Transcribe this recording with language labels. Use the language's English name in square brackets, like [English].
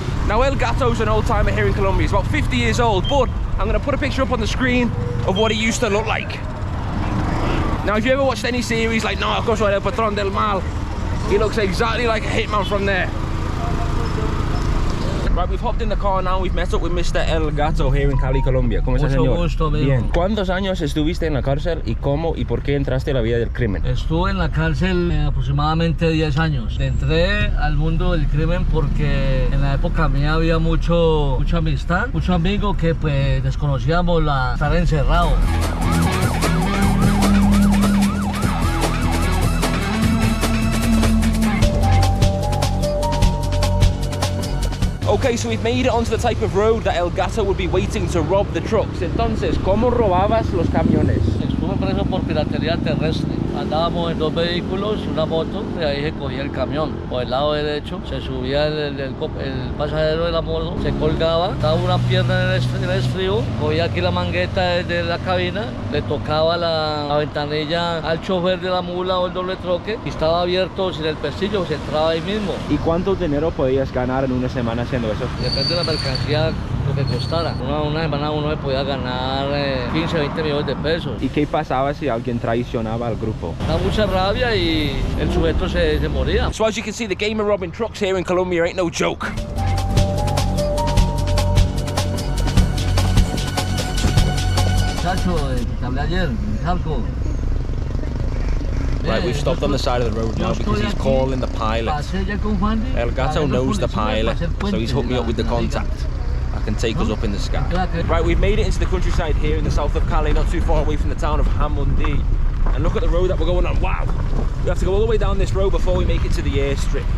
[English] Now, Elgato's an old timer here in Colombia. He's about 50 years old, but I'm going to put a picture up on the screen of what he used to look like. Now, if you ever watched any series like Narcos or El Patrón del Mal, he looks exactly like a hitman from there. Right, we've hopped in the car now. We've met up with Mr. Elgato here in Cali, Colombia. [Spanish] ¿Cómo está, señor? Mucho gusto, amigo. Bien. ¿Cuántos años estuviste en la cárcel y cómo y por qué entraste a la vida del crimen? Estuve en la cárcel aproximadamente 10 años. Entré al mundo del crimen porque en la época mía había mucha amistad, mucho amigo que pues desconocíamos estar encerrado. [English] Okay, so we've made it onto the type of road that Elgato would be waiting to rob the trucks. [Spanish] Entonces, ¿cómo robabas los camiones? Estuve preso por piratería terrestre. Andábamos en 2 vehículos, una moto, y ahí se cogía el camión. Por el lado derecho se subía el pasajero de la moto, se colgaba, daba una pierna en el estribo, cogía aquí la mangueta desde la cabina, le tocaba la ventanilla al chofer de la mula o el doble troque y estaba abierto sin el pestillo, se entraba ahí mismo. ¿Y cuánto dinero podías ganar en una semana haciendo eso? Depende de la mercancía, lo que costara. Una semana uno se podía ganar 15, 20 millones de pesos. ¿Y qué pasaba si alguien traicionaba al grupo? Da mucha rabia y el sujeto se moría. [English] So as you can see, the game of robbing trucks here in Colombia ain't no joke. [Spanish] muchacho que te hablé ayer, Jalco. [English] Right, we've stopped on the side of the road now because he's calling the pilot. Elgato knows the pilot, so he's hooked me up with the contact. I can take us up in the sky. Right, we've made it into the countryside here in the south of Cali, not too far away from the town of Hamundi. And look at the road that we're going on. Wow! We have to go all the way down this road before we make it to the airstrip.